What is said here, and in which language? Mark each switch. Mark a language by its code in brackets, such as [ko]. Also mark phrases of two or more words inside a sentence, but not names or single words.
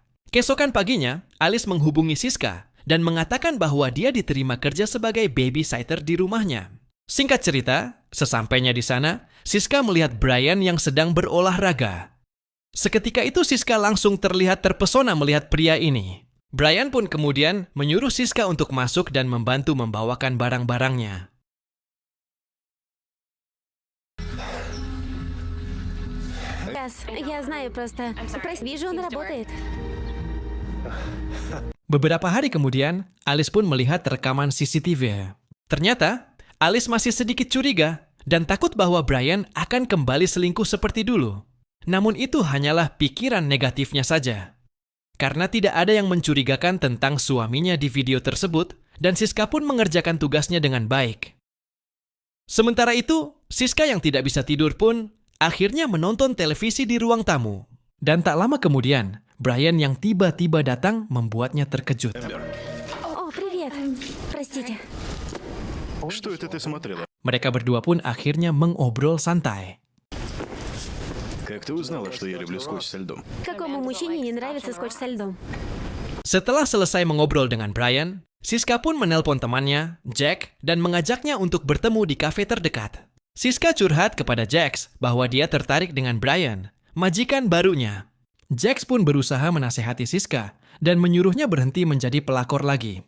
[id] Keesokan paginya, Alice menghubungi Siska dan mengatakan bahwa dia diterima kerja sebagai babysitter di rumahnya. Singkat cerita, sesampainya di sana, Siska melihat Brian yang sedang berolahraga. Seketika itu Siska langsung terlihat terpesona melihat pria ini. Brian pun kemudian menyuruh Siska untuk masuk dan membantu membawakan barang-barangnya. [ru] Я знаю просто. Прости, вижу, он работает. [id] Beberapa hari kemudian, Alice pun melihat rekaman CCTV. Ternyata, Alice masih sedikit curiga dan takut bahwa Brian akan kembali selingkuh seperti dulu. Namun itu hanyalah pikiran negatifnya saja. Karena tidak ada yang mencurigakan tentang suaminya di video tersebut, dan Siska pun mengerjakan tugasnya dengan baik. Sementara itu, Siska yang tidak bisa tidur pun akhirnya menonton televisi di ruang tamu. Dan tak lama kemudian, Brian yang tiba-tiba datang membuatnya terkejut. [ru] О, привет. Простите. Что это ты смотрела? [id] Mereka berdua pun akhirnya mengobrol santai. [ru] Как ты узнала, что я люблю скотч со льдом? Какому мужчине не нравится скотч со льдом? [id] Setelah selesai mengobrol dengan Brian, Siska pun menelpon temannya, Jack, dan mengajaknya untuk bertemu di kafe terdekat. Siska curhat kepada Jax bahwa dia tertarik dengan Brian, majikan barunya. Jax pun berusaha menasehati Siska dan menyuruhnya berhenti menjadi pelakor lagi.